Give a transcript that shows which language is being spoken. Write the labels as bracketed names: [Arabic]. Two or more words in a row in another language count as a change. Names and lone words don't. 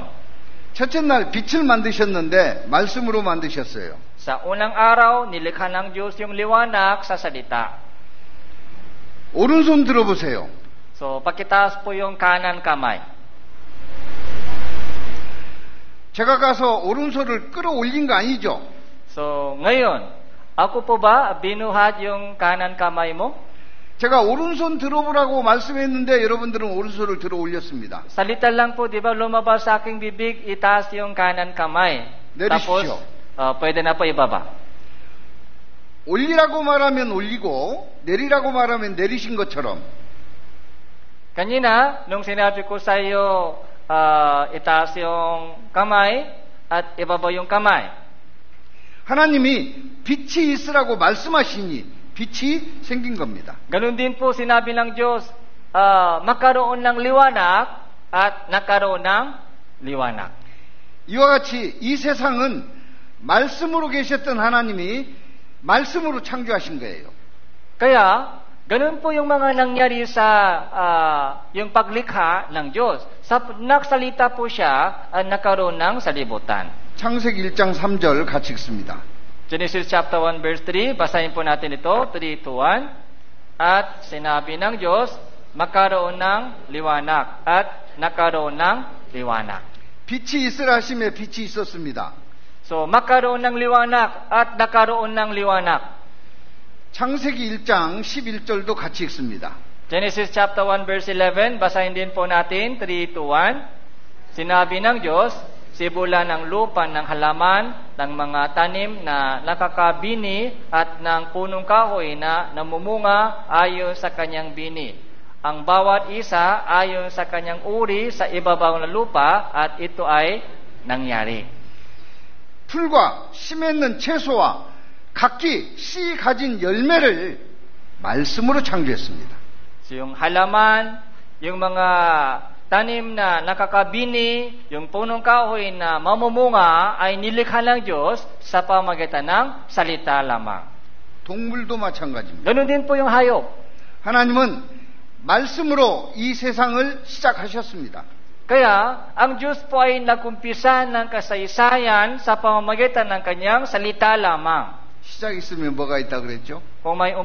[Korean] 첫째 날 빛을 만드셨는데 말씀으로 만드셨어요. [Filipino] Sa unang araw, nilikha ng Diyos yung liwanag sa salita. [Korean] 오른손 들어보세요. [Filipino] So, pakitaas po yung kanan kamay. [Korean] 제가 가서 오른손을 끌어올린 거 아니죠? [Filipino] So, ngayon, ako po ba binuhat yung kanan kamay mo? [Korean] 제가 오른손 들어보라고 말씀했는데 여러분들은 오른손을 들어 올렸습니다. [Filipino] Salita lang po, di ba, lumabas sa aking bibig, itaas yung kanan kamay. [Korean] 내리십시오. [Filipino] Tapos, pwede na po ibaba. [Korean] 올리라고 말하면 올리고 내리라고 말하면 내리신 것처럼 [Filipino] Kanina, nung sinabi ko sa iyo, itaas yung kamay at ibaba yung kamay. [Korean] 하나님이 빛이 있으라고 말씀하시니 빛이 생긴 겁니다. [Filipino] Ganun din po sinabi ng Diyos, magkaroon ng liwanag at nagkaroon ng liwanag. [Korean] 이와 같이 이 세상은 말씀으로 계셨던 하나님이 말씀으로 창조하신 거예요. [Filipino] Kaya, ganun po yung mga nangyari sa yung paglikha ng Diyos. Nagsalita po siya at nagkaroon ng salibutan. [Korean] 창세기 1장 3절 같이 읽습니다. [English] Genesis chapter 1 verse 3, [Filipino] basahin po natin ito, 3 to 1. At sinabi ng Diyos, magkaroon ng liwanag at nagkaroon ng liwanag. [Korean] 빛이 있으라 하심에 빛이 있었습니다. [Filipino] So, magkaroon ng liwanag at nagkaroon ng liwanag. [Korean] 창세기 1장 11절도 같이 읽습니다. [English] Genesis chapter 1 verse 11, [Filipino] basahin din po natin, 3 to 1. Sinabi ng Diyos, sibulan ng lupa ng halaman, ng mga tanim na nakakabini at ng punong kahoy na namumunga ayon sa kanyang bini. Ang bawat isa ayon sa kanyang uri sa ibabaw ng lupa at ito ay nangyari. [Korean] 풀과 씨 맺는 채소와 각기 씨 가진 열매를 말씀으로 창조했습니다. [Filipino] So, yung halaman, yung mga tanim na nakakabini, yung punong kahoy na mamumunga ay nilikha ng Diyos sa pamamagitan ng salita lamang. [Korean] 동물도 마찬가지입니다. [Filipino] Ganun din po yung hayop. [Korean] 하나님은 말씀으로 이 세상을 시작하셨습니다. [Filipino] Kaya, ang Diyos po ay nag-umpisa ng kasaysayan sa pamamagitan ng kanyang salita lamang. [Korean] 시작 있으면 뭐가 있다 그랬죠?